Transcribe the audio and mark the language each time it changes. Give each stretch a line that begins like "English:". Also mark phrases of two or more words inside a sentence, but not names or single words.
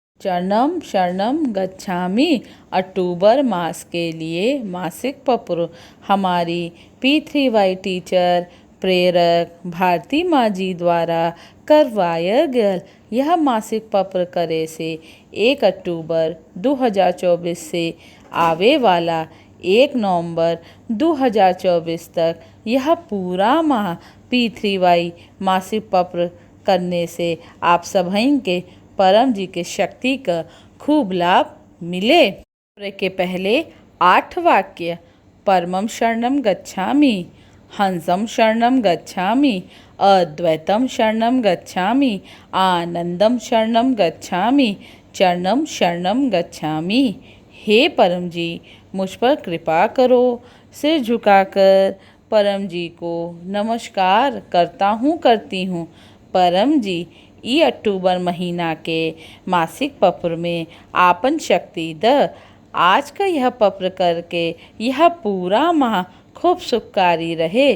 Sanskrit: शरणम शरणम गच्छामि
Hindi: अक्टूबर मास के लिए मासिक पत्र हमारी P3Y टीचर प्रेरक भारती माँ जी द्वारा करवाया गया यह मासिक पत्र करे से 1 अक्टूबर 2024 से आवे वाला 1 नवंबर 2024 तक यह पूरा माह P3Y मासिक पत्र करने से आप सभी के परम जी के शक्ति का खूब लाभ मिले। के पहले 8 वाक्य
Sanskrit: परमं शरणं गच्छामि, हंसं शरणं गच्छामि, अद्वैतं शरणं गच्छामि, आनंदं शरणं गच्छामि, चरणं शरणं गच्छामि।
Hindi: हे परम जी मुझ पर कृपा करो। सिर झुकाकर परम जी को नमस्कार करती हूँ। परम जी अक्टूबर महीना के मासिक पत्र में आपन शक्ति द आज का यह पत्र करके यह पूरा माह खूब सुखकारी रहे।